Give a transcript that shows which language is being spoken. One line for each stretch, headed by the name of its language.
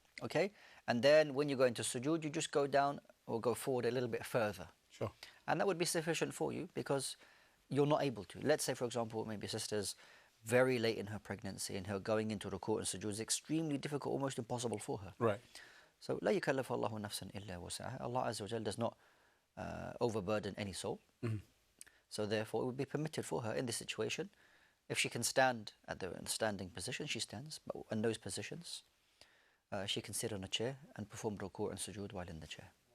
English: Okay? And then when you go into sujood, you just go down or go forward a little bit further. Sure. And that would be sufficient for you because you're not able to. Let's say, for example, maybe a sister's very late in her pregnancy and her going into ruku' and sujood is extremely difficult, almost impossible for her. Right.
Arabic: So, لا يكلف الله نفسا إلا وسعها.
English: Allah Azza wa Jal does not overburden any soul. So therefore, it would be permitted for her in this situation If she can stand at the standing position, she stands. But in those positions, she can sit on a chair and perform ruku' and sujood while in the chair.